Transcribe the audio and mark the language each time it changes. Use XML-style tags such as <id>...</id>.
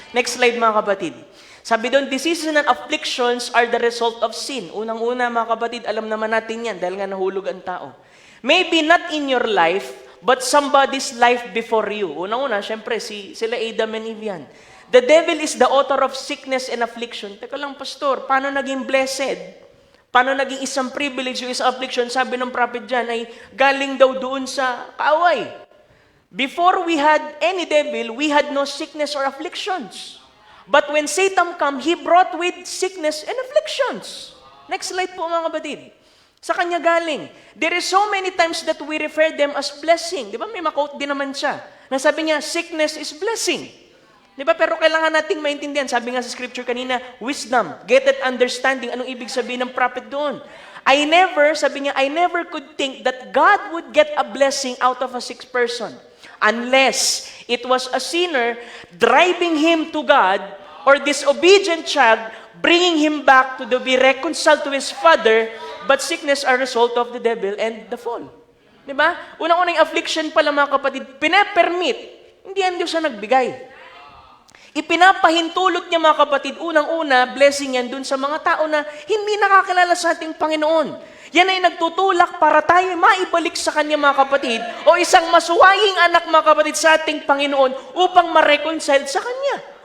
<tl>Next slide, mga kapatid. Sabi doon,</tl> <en>diseases and afflictions are the result of sin.</en> <tl>Unang-una, mga kapatid, alam naman natin yan, dahil nga nahulog ang tao.</tl> <en>Maybe not in your life, but somebody's life before you.</en> <tl>Unang-una, syempre, sila Adam and Eve yan.</tl> <en>The devil is the author of sickness and affliction.</en> <tl>Teka lang, pastor, paano naging blessed? Paano naging isang privilege yung isang affliction? Sabi ng prophet dyan ay galing daw doon sa kaaway.</tl> <en>Before we had any devil, we had no sickness or afflictions. But when Satan come, he brought with sickness and afflictions.</en> <tl>Next slide po mga kapatid. Sa kanya galing.</tl> <en>There is so many times that we refer them as blessing.</en> <tl>Di ba may ma-quote din naman siya. Nasabi niya,</tl> <en>sickness is blessing.</en> <tl>Di ba? Pero kailangan nating maintindihan. Sabi nga sa scripture kanina,</tl> <en>wisdom, get that understanding.</en> <tl>Anong ibig sabihin ng prophet doon? Sabi niya,</tl> <en>I never could think that God would get a blessing out of a sick person unless it was a sinner driving him to God or disobedient child bringing him back to be reconciled to his father, but sickness are result of the devil and the fall.</en> <tl>Di ba? Unang-unang affliction pala mga kapatid, pinapermit. Hindi yan Diyos na nagbigay. Ipinapahintulot niya mga kapatid, unang-una, blessing yan dun sa mga tao na hindi nakakilala sa ating Panginoon. Yan ay nagtutulak para tayo maibalik sa Kanya mga kapatid o isang masuwaying anak mga kapatid sa ating Panginoon upang ma-reconcile sa Kanya.</tl>